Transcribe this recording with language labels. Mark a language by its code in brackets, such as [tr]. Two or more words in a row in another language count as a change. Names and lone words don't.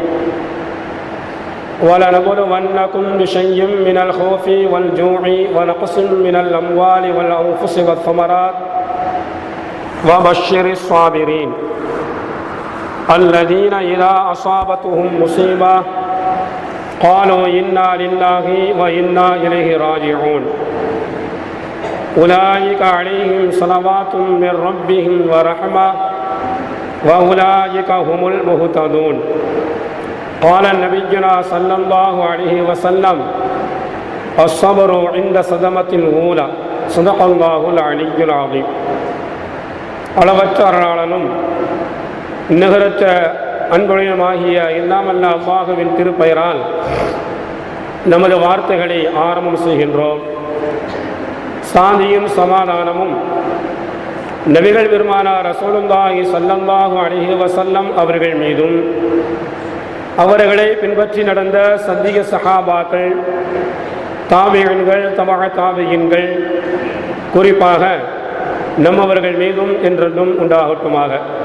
[ar] ولنبلونكم بشيء من الخوف والجوع ونقص من الأموال والأنفس والثمرات وبشر الصابرين الذين إذا أصابتهم مصيبة قالوا إنا لله وإنا إليه راجعون أولئك عليهم صلوات من ربهم ورحمة وأولئك هم المهتدون. قال نبينا صلى الله عليه وسلم: الصبر عند صدمة الأولى. صدق الله العلي العظيم. [ta] அளவற்ற அருளாளனும் நிகரற்ற அன்புடையமாகிய எல்லாமல்ல அல்லாஹுவின் திருப்பெயரால் நமது வார்த்தைகளை ஆரம்பம் செய்கின்றோம். சாந்தியும் சமாதானமும் நபிகள் பெருமானார் [ar] رسول الله صلى الله عليه وسلم [ta] அவர்கள் மீதும், அவர்களை பின்பற்றி நடந்த சத்திய சஹாபாக்கள், தாபியீன்கள், தபஅ தாபியீன்கள், குறிப்பாக நம்மவர்கள் மீதும் என்றென்றும் உண்டாகட்டுமாக.